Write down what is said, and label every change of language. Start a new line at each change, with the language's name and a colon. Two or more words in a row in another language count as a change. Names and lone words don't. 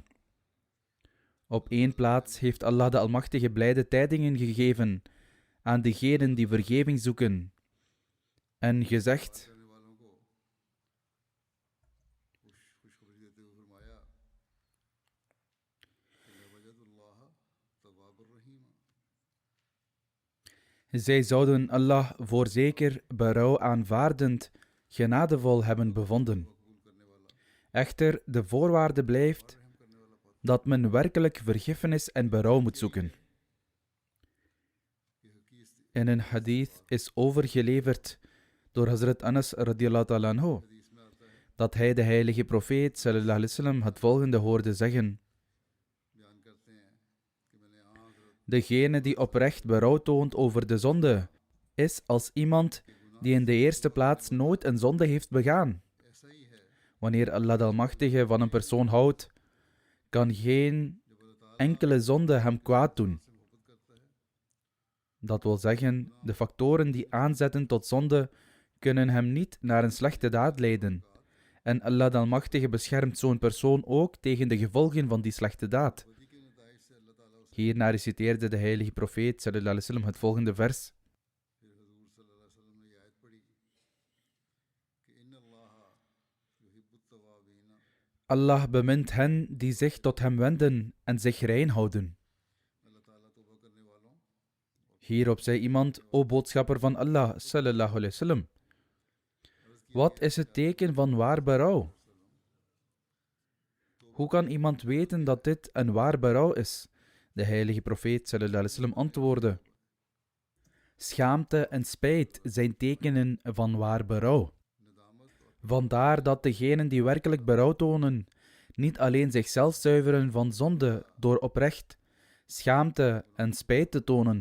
Dutch: Op één plaats heeft Allah de Almachtige blijde tijdingen gegeven aan degenen die vergeving zoeken, en gezegd: zij zouden Allah voorzeker berouw aanvaardend genadevol hebben bevonden. Echter, de voorwaarde blijft dat men werkelijk vergiffenis en berouw moet zoeken. In een hadith is overgeleverd door Hazrat Anas
Arabic: رضي الله تعالى عنه
Dutch: dat hij de heilige profeet
Arabic: صلى الله عليه وسلم
Dutch: het volgende hoorde zeggen: degene die oprecht berouw toont over de zonde, is als iemand die in de eerste plaats nooit een zonde heeft begaan. Wanneer Allah de Almachtige van een persoon houdt, kan geen enkele zonde hem kwaad doen. Dat wil zeggen, de factoren die aanzetten tot zonde, kunnen hem niet naar een slechte daad leiden. En Allah de Almachtige beschermt zo'n persoon ook tegen de gevolgen van die slechte daad. Hierna reciteerde de heilige profeet
Arabic: صلى الله عليه وسلم
Dutch: het volgende vers: Allah bemint hen die zich tot hem wenden en zich rein houden. Hierop zei iemand: O boodschapper van Allah
Arabic: صلى الله عليه وسلم,
Dutch: wat is het teken van waar berouw? Hoe kan iemand weten dat dit een waar berouw is? De heilige profeet
Arabic: صلى الله عليه وسلم
Dutch: antwoordde: schaamte en spijt zijn tekenen van waar berouw. Vandaar dat degenen die werkelijk berouw tonen, niet alleen zichzelf zuiveren van zonde door oprecht schaamte en spijt te tonen.